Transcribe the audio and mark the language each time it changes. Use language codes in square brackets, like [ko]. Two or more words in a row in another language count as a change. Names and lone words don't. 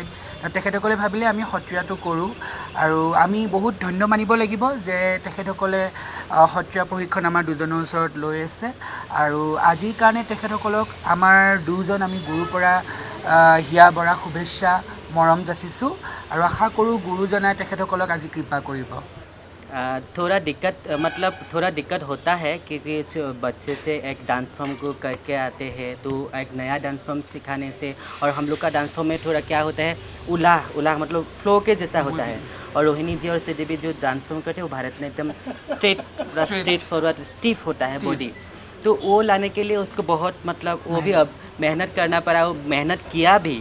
[as] তেখেতসকলে ভাবিলে আমি সত্ৰীয়াটো কৰোঁ, আৰু আমি বহুত ধন্য মানিব লাগিব যে তেখেতসকলে সত্ৰীয়া প্ৰশিক্ষণ আমাৰ দুজনৰ ওচৰত লৈ আছে। আৰু আজিৰ কাৰণে তেখেতসকলক আমাৰ দুজন আমি গুৰুৰ পৰা হিয়া বৰা শুভেচ্ছা মৰম যাচিছোঁ, আৰু আশা কৰোঁ গুৰুজনাই তেখেতসকলক আজি কৃপা কৰিব। [hi] थोड़ा दिक्कत होता है क्योंकि जो बच्चे से एक [en] dance form [hi] को करके आते हैं तो एक नया [en] dance form [hi] सिखाने से, और हम लोग का [en] dance form [hi] में थोड़ा क्या होता है उलाह मतलब फ्लो के जैसा होता है, और रोहिणी जी और श्रीदेवी जो [en] dance form [hi] करते हैं वो भारत में एकदम [en] straight forward stiff [hi] होता है बॉडी, तो वो लाने के लिए उसको बहुत मतलब वो भी अब मेहनत करना पड़ा, वो मेहनत किया भी।